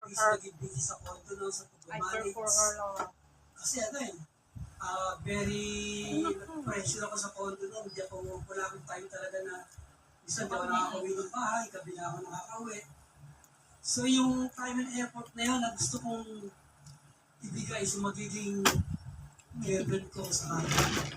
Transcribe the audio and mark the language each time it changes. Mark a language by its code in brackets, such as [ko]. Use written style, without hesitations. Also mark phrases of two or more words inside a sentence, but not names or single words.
[en] her. [tl] naging busy sa condo no, sa [en] I [tl] pag-manage. [en] care for her lang. [tl] Kasi ano eh, very pressure ako sa condo no. Hindi ako, wala akong time talaga na isa di ako nakakauwi ng bahay, kabila ako nakakauwi. So yung [en] time and effort [tl] na yun na gusto kong ibigay sa magiging girlfriend ko sa akin.